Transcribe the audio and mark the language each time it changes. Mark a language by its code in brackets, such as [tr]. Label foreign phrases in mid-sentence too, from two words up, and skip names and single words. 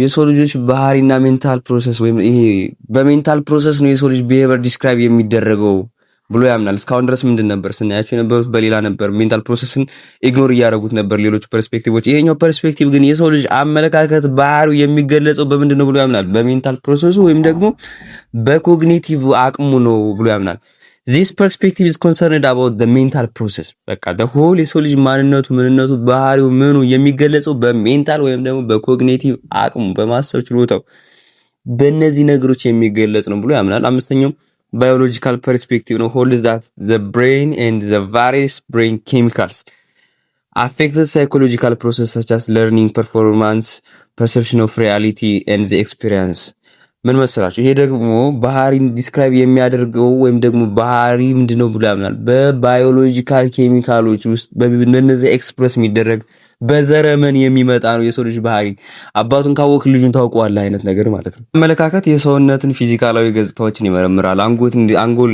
[am] የሰው ልጆች ባህሪና [en] mental process [am] ወይም ይሄ በሜንታል ፕሮሰስ ነው የሰው ልጅ [en] behavior describe [am] የሚደረገው ብሎ ያምናል። እስካሁን ድረስ ምንድን ነበር ስናያቸው የነበሩት? በሌላ ነበር። [en] mental process [am] ኢግኖር እያደረጉት ነበር ሌሎቹ ፐርስፔክቲቮች። ይሄኛው ፐርስፔክቲቭ ግን የሰው ልጅ አመለካከት ባህሪው የሚገለጸው በምንድን ነው ብሎ ያምናል? [en] mental process [am] ወይም ደግሞ በኮግኒቲቭ አቅሙ ነው ብሎ ያምናል። [en] This perspective is concerned about the mental process። [am] በቃ [en] the whole [am] የሰው ልጅ ማንነቱ፣ ምንነቱ፣ ባህሪው ምኑ የሚገለጸው በሜንታል ወይም ደግሞ በኮግኒቲቭ አቅሙ በማሰብ ችሎታው በእነዚህ ነገሮች የሚገለጽ ነው ብሎ ያምናል። አምስተኛው [en] biological perspective ነው holds that the brain and the various brain chemicals affect the psychological process such as learning, performance, perception of reality and the experience። [am] ምን መሰላችሁ? ይሄ ደግሞ ባህሪን ዲስክራይብ የሚያደርገው ወይም ደግሞ ባህሪ ምንድነው ብሎ ያምናል። በባዮሎጂካል ኬሚካሎች ውስጥ በእነዚህ ኤክስፕረስ የሚደረግ በዘረመን የሚመጣ ነው የሰው ልጅ ባህሪ። አባቱን ካወቅ ልጁን ታውቀዋለህ አይነት ነገር ማለት ነው። አመለካከት የሰውነትን ፊዚካላዊ ገጽታዎችን ይመረምራል። አንጎል